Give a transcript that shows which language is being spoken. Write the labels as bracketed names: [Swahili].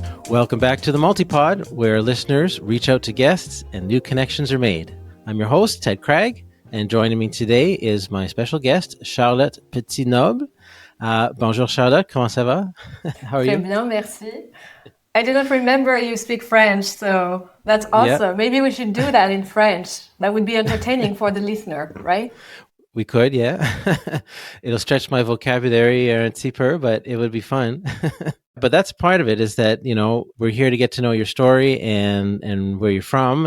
[English] Welcome back to the Multipod, where listeners reach out to guests and new connections are made. I'm your host, Ted Craig, and joining me today is my special guest, Charlotte Petit Noble. [French] Bonjour Charlotte, comment ça va? [English] How are you? [French] Très bien, merci. [English] I didn't remember you speak French, so that's awesome. Yeah. Maybe we should do that in French. That would be entertaining for the listener, right? We could, yeah. It'll stretch my vocabulary [French] un petit peu, [English] but it would be fun. But that's part of it, is that, we're here to get to know your story and where you're from.